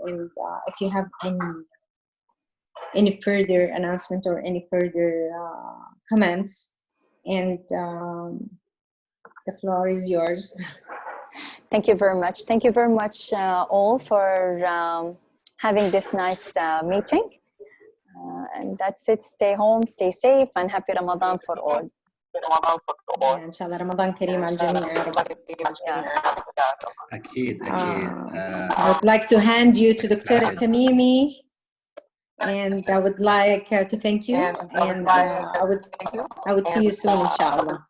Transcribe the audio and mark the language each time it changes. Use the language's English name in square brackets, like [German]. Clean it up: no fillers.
[English] And if you have any further announcement or any further comments, and the floor is yours. Thank you very much. Thank you very much all for having this nice meeting. And that's it. Stay home, stay safe, and happy Ramadan for all. [Arabic] إن شاء الله رمضان كريم على الجميع يا رب. أكيد. [English] I would like to hand you to Dr. Tamimi, and I would like to thank you, and I would see you soon, inshallah.